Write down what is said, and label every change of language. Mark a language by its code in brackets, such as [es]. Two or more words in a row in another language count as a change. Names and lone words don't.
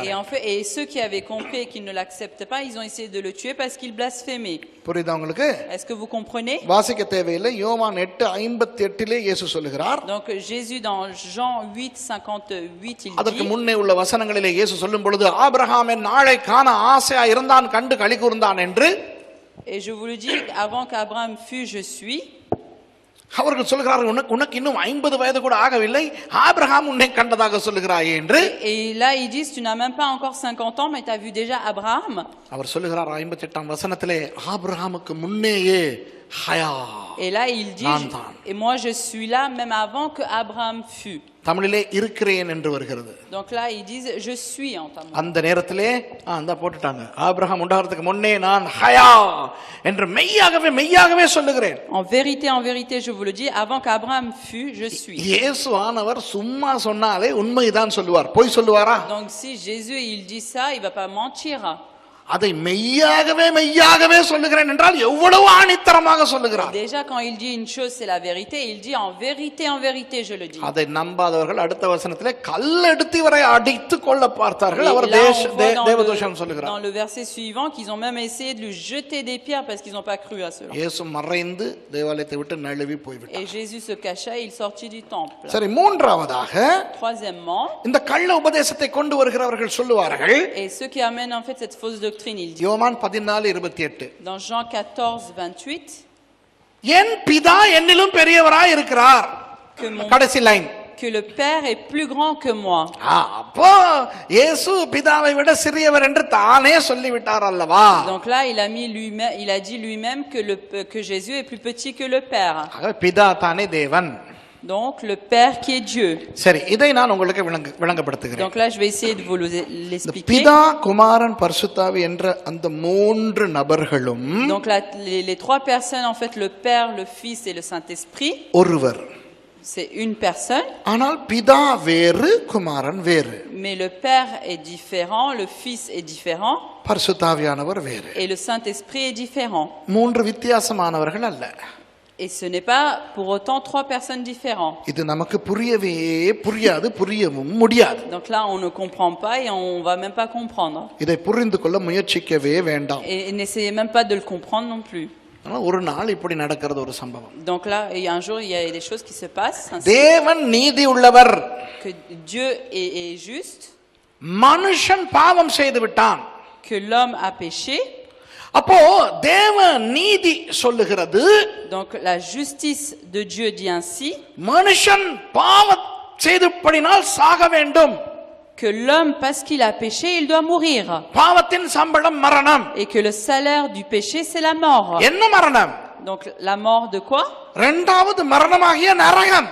[fr] Et en fait, et ceux qui avaient compris et qui ne l'acceptent pas, ils ont essayé de le tuer parce qu'il blasphémait. [ta] புரியுதா உங்களுக்கு? [fr] Est-ce que vous comprenez? [ta] வாசிக்க தேவையில்லை. யோவான் 8:58 இயேசு சொல்லுகிறார். [fr] Donc Jésus dans Jean 8:58 il [ta] அதற்கு [fr] dit, [ta] முன்னே உள்ள வசனங்களிலே இயேசு சொல்லும் பொழுது, ஆபிரகாம் என் நாளை காண ஆசையா இருந்தான், கண்டு களி கூர்ந்தான் என்று. [fr] et je vous le dis, avant qu'Abraham fût, je suis. [ta] அவர்கள் சொல்கிறார்கள், உனக்கு இன்னும் 50 வயது கூட ஆகவில்லை, ஆபிரகாம் உன்னை கண்டதாக சொல்லுகிறாயே என்று. [fr] Et là ils disent, tu n'as même pas encore 50 ans mais tu as vu déjà Abraham. [ta] அவர் சொல்லுகிறார் 58ஆம் வசனத்திலே, ஆபிரகாமுக்கு முன்னேயே ஹயா. [fr] Et là il dit, et moi je suis là même avant que Abraham fût. [ta] தமிழிலே இருக்கிறேன் என்று வருகிறது. [fr] Donc là ils disent je suis en tamoul. [ta] அந்த நேரத்திலே அந்த போட்டுட்டாங்க, ஆபிரகாம் உண்டாகிறதுக்கு முன்னே நான் ஹயா என்று மெய்யாகவே மெய்யாகவே சொல்லுகிறேன். [fr] En vérité je vous le dis, avant qu'Abraham fût, je suis. [ta] இயேசு ஆனவர் சும்மா சொன்னாலே உண்மைதான் சொல்லுவார், பொய் சொல்லுவாரா? [fr] Donc si Jésus il dit ça, il va pas mentir. [ta] அதை மெய்யாகவே மெய்யாகவே சொல்லுகிறேன் என்றால் எவ்வளவு ஆணித்தரமாக சொல்லுகிறார். [fr] Déjà quand il dit une chose c'est la vérité, il dit en vérité je le dis. [ta] அதை நம்பாதவர்கள் அடுத்த வசனத்திலே கல்லெடுத்து இவரை அடித்து கொள்ள பார்த்தார்கள், அவர் தேவதூஷணம் சொல்லுகிறார். [fr] Dans le verset suivant qu'ils ont même essayé de lui jeter des pierres parce qu'ils n'ont pas cru à cela. [ta] இயேசு மறைந்து தேவாலயத்தை விட்டு நழுவி போய்விட்டார். [fr] Et Jésus se cacha et il sortit du temple. [ta] சரி, மூன்றாவதாக [fr] Troisièmement, [ta] இந்த கள்ள உபதேசத்தை கொண்டு வருகிறவர்கள் சொல்லுவார்கள், [fr] et ceux qui amènent en fait cette fausse doctrine, il dit [ta] யோவான் 14:28, [fr] dans Jean 14:28, [ta] என் பிதா என்னிலும் பெரியவராய் இருக்கிறார். [fr] que mon [ta] கடைசி லைன், [fr] que le Père est plus grand que moi. [ta] அப்போ இயேசு பிதாவை விட சிறியவர் என்று தானே சொல்லிவிட்டார் அல்லவா? [fr] Donc là il a dit lui-même que Jésus est plus petit que le Père. [ta] பிதா தானே தேவன். [fr] Donc le Père qui est Dieu. [ta] சரி, இதை நான் உங்களுக்கு விளங்கப்படுத்துகிறேன். [fr] Donc là je vais essayer de vous l'expliquer. [ta] பிதா, குமாரன், பரிசுத்தாவி என்ற அந்த 3 நபர்களும் [fr] Donc là les 3 personnes en fait, le Père, le Fils et le Saint-Esprit, [ta] ஒருவர். [fr] c'est une personne, [ta] ஆனால் பிதா வேறு குமாரன் வேறு, [fr] mais le Père est différent, le Fils est différent [ta] பரிசுத்தாவியானவர் வேறு. [fr] et le Saint-Esprit est différent. [ta] மூன்று வித்தியாசமானவர்கள் அல்ல. [fr] Et ce n'est pas pour autant trois personnes différentes. [ta] இது நமக்கு புரியவே புரியாது, புரியவும் முடியாது. [fr] Donc là, on ne comprend pas et on va même pas comprendre. [ta] இதை புரிந்து கொள்ள முயற்சிக்கவே வேண்டாம். [fr] Et n'essayez même pas de le comprendre non plus. [ta] ஆனா ஒரு நாள் இப்படி நடக்கிறது ஒரு சம்பவம். [fr] Donc là, un jour, il y a des choses qui se passent. Ainsi [ta] தேவன் நீதி உள்ளவர், [fr] que Dieu est juste, [ta] மனுஷன் பாவம் செய்து விட்டான். [fr] que l'homme a péché. [ta] அப்போ தேவ நீதி சொல்லுகிறது, [fr] Donc la justice de Dieu dit ainsi [ta] மனுஷன் பாவம் செய்தபடினால் சாக வேண்டும். [fr] que l'homme, parce qu'il a péché, il doit mourir. [ta] பாவத்தின் சம்பளம் மரணம். [fr] Et que le salaire du péché, c'est la mort. [ta] என்ன மரணம்? [fr] Donc la mort de quoi? [ta] இரண்டாவது மரணமாகிய நரகம்.